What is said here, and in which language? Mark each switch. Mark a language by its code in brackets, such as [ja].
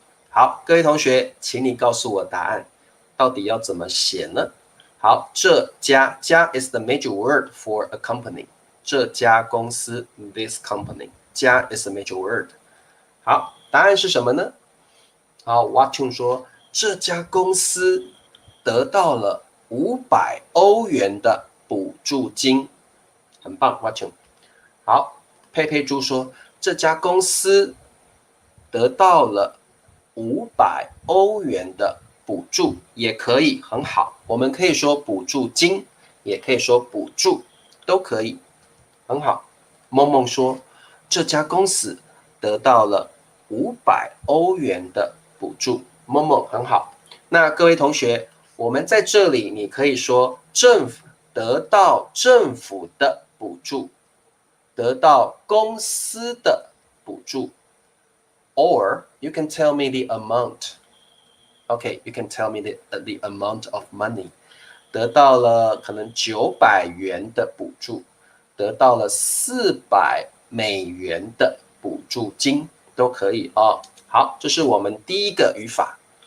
[zh] 好，各位同学，请你告诉我答案，到底要怎么写呢？好，这家 [en] is the major word for a company， [zh] 这家公司 [en] this company， 家 is the major word。 [zh] 好，答案是什么呢？好 ，Watchung 说这家公司得到了500欧元的补助金，很棒 ，Watchung。好，佩佩猪说这家公司得到了500欧元的补助，也可以，很好。我们可以说补助金，也可以说补助，都可以，很好。梦梦说这家公司得到了500欧元的补助，梦梦很好。那各位同学，我们在这里你可以说政府得到政府的补助，得到公司的补助。 [en] Or you can tell me the amount. Okay, you can tell me the amount of money. [zh] 得到了可能900元的补助，得到了$400的补助金，都可以哦。好，这是我们第一个语法。